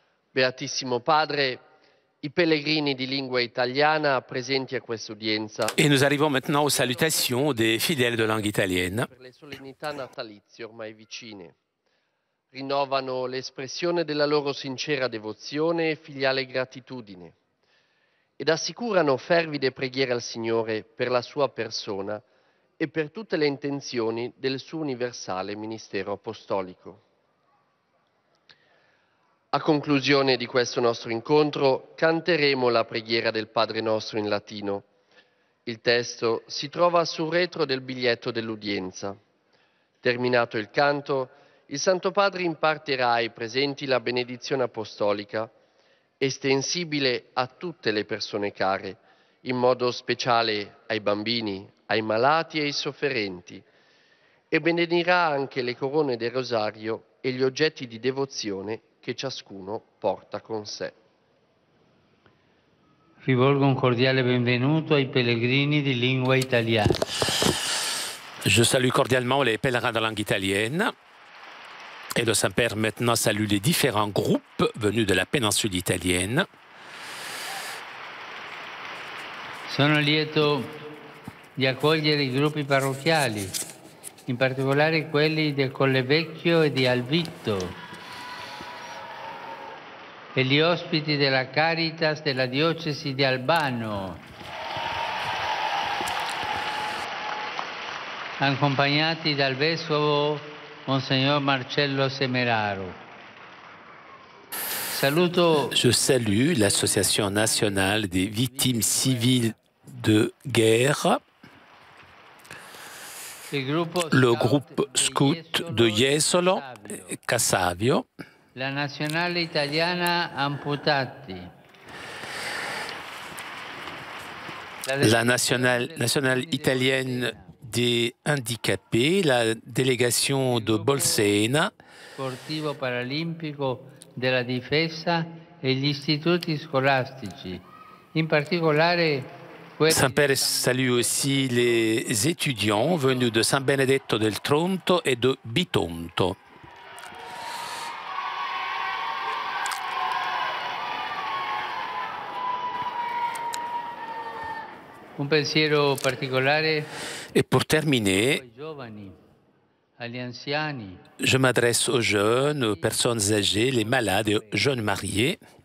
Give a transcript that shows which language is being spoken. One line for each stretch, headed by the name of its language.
Italian: Beatissimo Padre, i pellegrini di lingua italiana presenti a questa udienza.
French: Et nous arrivons maintenant aux salutations des fidèles de langue italienne.
Italian: Per le solennità natalizie ormai vicine, rinnovano l'espressione della loro sincera devozione e filiale gratitudine ed assicurano fervide preghiere al Signore per la sua persona e per tutte le intenzioni del suo universale ministero apostolico. A conclusione di questo nostro incontro canteremo la preghiera del Padre Nostro in latino. Il testo si trova sul retro del biglietto dell'udienza. Terminato il canto, il Santo Padre impartirà ai presenti la benedizione apostolica, estensibile a tutte le persone care, in modo speciale ai bambini, ai malati e ai sofferenti, e benedirà anche le corone del rosario e gli oggetti di devozione che ciascuno porta con sé. Rivolgo un cordiale benvenuto ai pellegrini di lingua italiana.
French: Je salue cordialement les pèlerins de langue italienne. Et le Saint-Père maintenant salue les différents groupes venus de la péninsule italienne.
Italian: Sono lieto di accogliere i gruppi parrocchiali, in particolare quelli del Colle Vecchio e di Alvitto, e gli ospiti della Caritas della diocesi di Albano, accompagnati dal vescovo Monsignor Marcello Semeraro.
French: Je salue l'Association nationale des victimes civiles de guerre, le groupe scout de Jesolo, Cassavio,
Italian: la Nazionale Italiana Amputati,
French: la nationale italienne des handicapés, la délégation de Bolsena,
Italian: Sportivo Paralimpico della Difesa e gli istituti scolastici, in particolare
French: Saint-Père salue aussi les étudiants venus de San Benedetto del Tronto et de Bitonto.
Italian: Un pensiero particolare
French: Et pour terminer,
Italian: ai giovani, agli anziani,
French: je m'adresse aux jeunes, aux personnes âgées, les malades, aux jeunes mariés.